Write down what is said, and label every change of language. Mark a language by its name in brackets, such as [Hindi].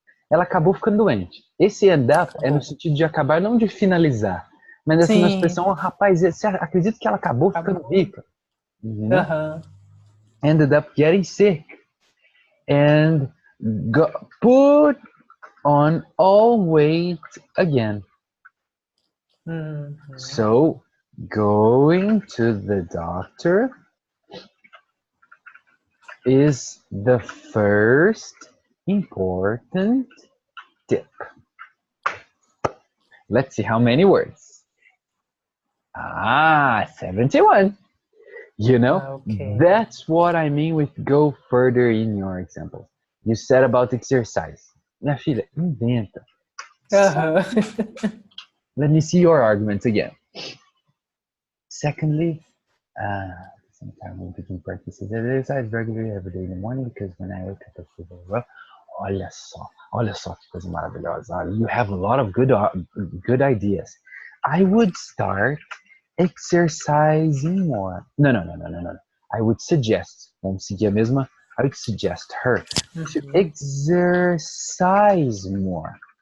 [Portuguese] Ela acabou ficando doente. Esse end up é no sentido de acabar, não de finalizar, mas essa é uma expressão, rapaz, você acredita que ela acabou ficando rica? [English] Ended up getting sick and put on all weight again. So, going to the doctor is the first important tip. Let's see how many words. 71. You know, that's what I mean with go further in your example. You said about exercise. [Portuguese] Minha filha, inventa. [English] Let me see your arguments again. Secondly, sometimes when picking practices, I exercise regularly every day in the morning because when I wake up, I feel very well. [Portuguese] Olha só que coisa maravilhosa. [English] You have a lot of good ideas. I would start exercising more. No. I would suggest, [Portuguese] vamos seguir a mesma, [English] I would suggest her to exercise more.